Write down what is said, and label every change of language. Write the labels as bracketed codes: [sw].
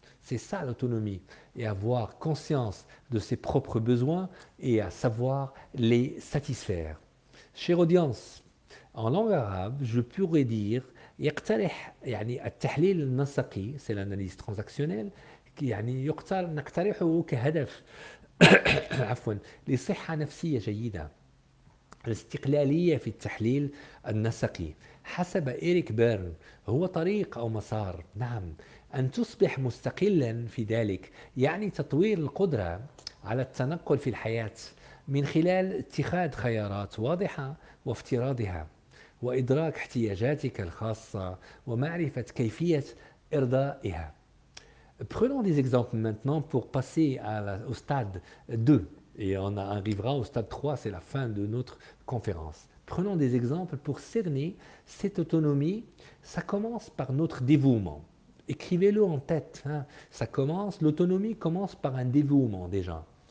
[fr] C'est ça l'autonomie. Et avoir conscience de ses propres besoins et à savoir les satisfaire. Chère audience, en langue arabe, je pourrais dire [ar] يقترح يعني التحليل النسقي, [fr] c'est l'analyse transactionnelle, [ar] يعني نقترحه كهدف عفوا لصحة نفسية جيدة. الاستقلالية في التحليل النسقي حسب إيريك بيرن هو طريق أو مسار. نعم، أن تصبح مستقلا في ذلك يعني تطوير القدرة على التنقل في الحياة من خلال اتخاذ خيارات واضحة وافتراضها وإدراك احتياجاتك الخاصة ومعرفة كيفية إرضائها. [fr] Prenons des exemples maintenant pour passer au stade 2 et on arrivera au stade 3, c'est la fin de notre conférence. Prenons des exemples pour cerner cette autonomie. Ça commence par notre dévouement. Écrivez-le en tête. Hein. L'autonomie commence par un dévouement déjà.